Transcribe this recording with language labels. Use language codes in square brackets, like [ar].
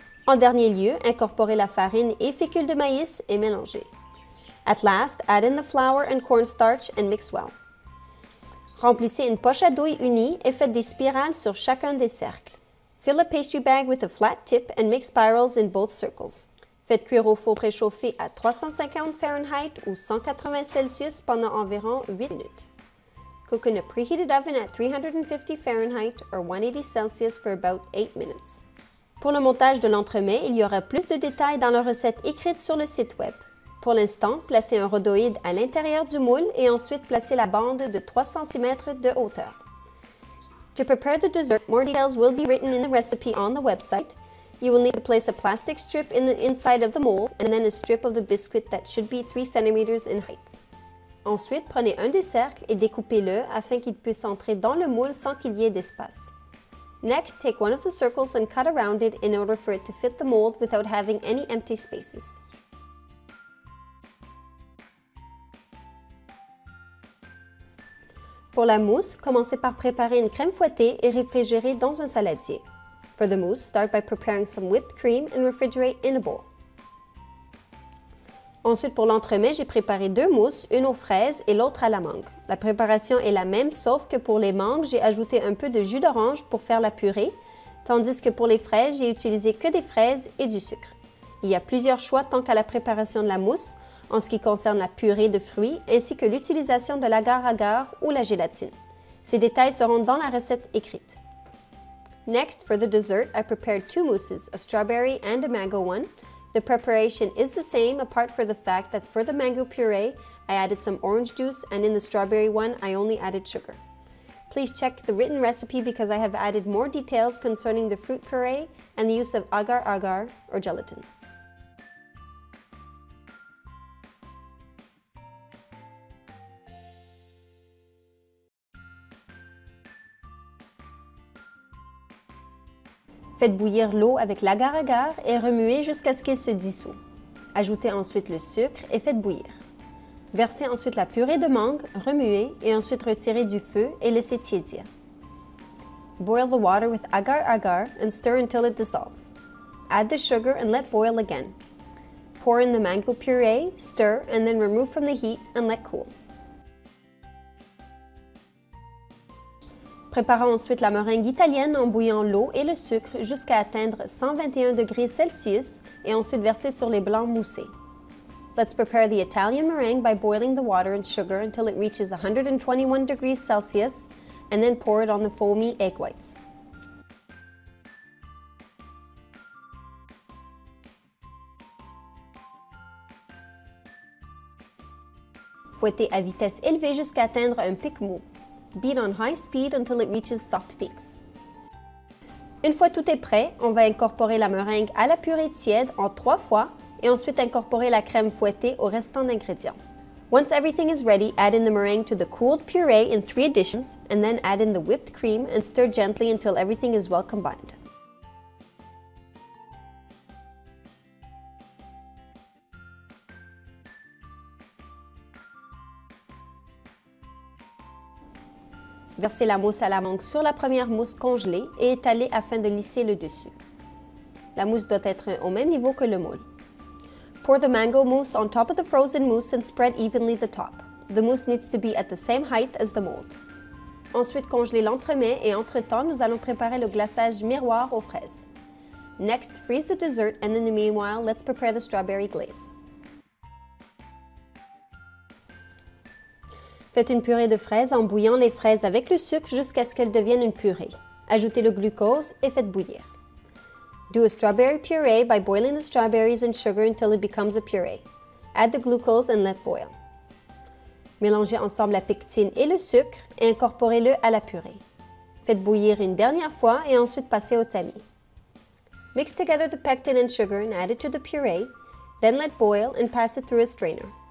[fr] En dernier lieu, incorporez la farine et fécule de maïs et mélangez. [en] At last, add in the flour and cornstarch and mix well. [fr] Remplissez une poche à douille unie et faites des spirales sur chacun des cercles. [en] Fill a pastry bag with a flat tip and make spirals in both circles. [fr] Faites cuire au four préchauffé à 350 Fahrenheit ou 180 Celsius pendant environ 8 minutes. [en] Cook in a preheated oven at 350 Fahrenheit or 180 Celsius for about 8 minutes. [fr] Pour le montage de l'entremets, il y aura plus de détails dans la recette écrite sur le site web. Pour l'instant, placez un rhodoïde à l'intérieur du moule et ensuite placez la bande de 3 cm de hauteur. [en] To prepare the dessert, more details will be written in the recipe on the website. You will need to place a plastic strip in the inside of the mold and then a strip of the biscuit that should be 3 cm in height. [fr] Ensuite, prenez un des cercles et découpez-le afin qu'il puisse entrer dans le moule sans qu'il y ait d'espace. [en] Next, take one of the circles and cut around it in order for it to fit the mold without having any empty spaces. [fr] Pour la mousse, commencez par préparer une crème fouettée et réfrigérer dans un saladier. [en] For the mousse, start by preparing some whipped cream and refrigerate in a bowl. [fr] Ensuite, pour l'entremet, j'ai préparé 2 mousses, une aux fraises et l'autre à la mangue. La préparation est la même, sauf que pour les mangues, j'ai ajouté un peu de jus d'orange pour faire la purée, tandis que pour les fraises, j'ai utilisé que des fraises et du sucre. Il y a plusieurs choix tant qu'à la préparation de la mousse. en ce qui concerne la purée de fruits ainsi que l'utilisation de l'agar-agar ou la gélatine. Ces détails seront dans la recette écrite. [en] Next, for the dessert, I prepared 2 mousses, a strawberry and a mango one. The preparation is the same apart from the fact that for the mango puree, I added some orange juice and in the strawberry one, I only added sugar. Please check the written recipe because I have added more details concerning the fruit puree and the use of agar-agar or gelatin. [fr] Faites bouillir l'eau avec l'agar-agar et remuez jusqu'à ce qu'il se dissout. Ajoutez ensuite le sucre et faites bouillir. Versez ensuite la purée de mangue, remuez et ensuite retirez du feu et laissez tiédir. [en] Boil the water with agar-agar and stir until it dissolves. Add the sugar and let boil again. Pour in the mango puree, stir, and then remove from the heat and let cool. [fr] Préparons ensuite la meringue italienne en bouillant l'eau et le sucre jusqu'à atteindre 121 degrés Celsius et ensuite verser sur les blancs moussés. [en] Let's prepare the Italian meringue by boiling the water and sugar until it reaches 121 degrees Celsius and then pour it on the foamy egg whites. [fr] Fouettez à vitesse élevée jusqu'à atteindre un pic mou. [en] Beat on high speed until it reaches soft peaks. [fr] Une fois tout est prêt, on va incorporer la meringue à la purée tiède en 3 fois et ensuite incorporer la crème fouettée au restant d'ingrédients. [en] Once everything is ready, add in the meringue to the cooled puree in 3 additions and then add in the whipped cream and stir gently until everything is well combined. [fr] Versez la mousse à la mangue sur la première mousse congelée et étalez afin de lisser le dessus. La mousse doit être au même niveau que le moule. [en] Pour the mango mousse on top of the frozen mousse and spread evenly the top. The mousse needs to be at the same height as the mold. [fr] Ensuite, congelez l'entremets et entre-temps, nous allons préparer le glaçage miroir aux fraises. [en] Next, freeze the dessert and in the meanwhile, let's prepare the strawberry glaze. [fr] Faites une purée de fraises en bouillant les fraises avec le sucre jusqu'à ce qu'elles deviennent une purée. Ajoutez le glucose et faites bouillir. [en] Do a strawberry puree by boiling the strawberries and sugar until it becomes a puree. Add the glucose and let boil. [fr] Mélangez ensemble la pectine et le sucre et incorporez-le à la purée. Faites bouillir une dernière fois et ensuite passez au tamis. [en] Mix together the pectin and sugar and add it to the puree, then let boil and pass it through a strainer.